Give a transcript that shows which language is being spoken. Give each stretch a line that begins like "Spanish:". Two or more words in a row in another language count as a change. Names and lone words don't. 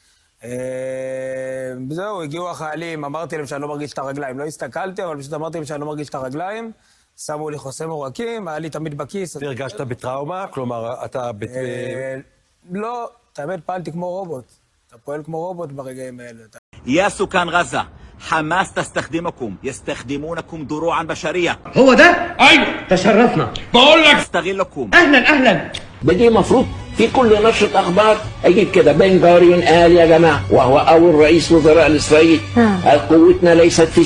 Hebrew: זהו, הגיעו החיילים, אמרתי להם שאני לא מרגיש את הרגליים, לא הסתכלתי, אבל פשוט אמרתי להם שאני לא מרגיש את הרגליים, שמו לי חוסם עורקים, היה לי תמיד בכיס. הרגשת בטראומה? כלומר, אתה... לא, האמת פעלתי כמו רובוט, אתה פועל כמו רובוט ברגעים האלה.
Arabic: يا سكان غزة حماس تستخدمكم يستخدمونكم دروعا بشرية هو ده؟ ايوه تشرفنا بقول لك يستغلكم اهلا بدي مفروض في كل نشرة اخبار اجيب كده بن غوريون قال يا جماعة وهو اول رئيس وزراء الاسرائيل قال قوتنا ليست في